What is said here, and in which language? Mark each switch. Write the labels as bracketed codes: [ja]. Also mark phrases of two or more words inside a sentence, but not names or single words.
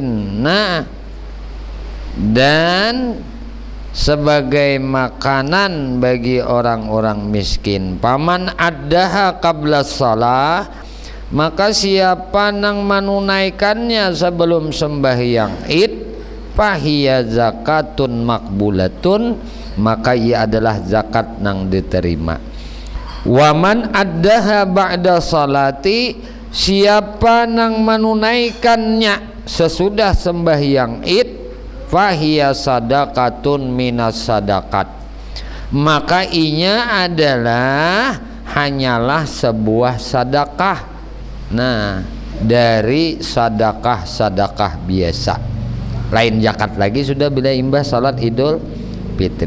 [id] Nah, dan sebagai makanan bagi orang-orang miskin. [ar] فمن أداها قبل الصلاة, [bjn] maka siapa nang menunaikannya sebelum sembahyang Id, [ar] فهي زكاة مقبولة, [bjn] maka ia adalah zakat nang diterima. [ar] ومن أداها بعد الصلاة, [bjn] siapa nang menunaikannya sesudah sembahyang Id, [ar] فهي صدقة من الصدقات, [bjn] maka inya adalah hanyalah sebuah sedekah. Nah, dari sedekah biasa, lain zakat lagi sudah bila imbas salat Idul Fitri.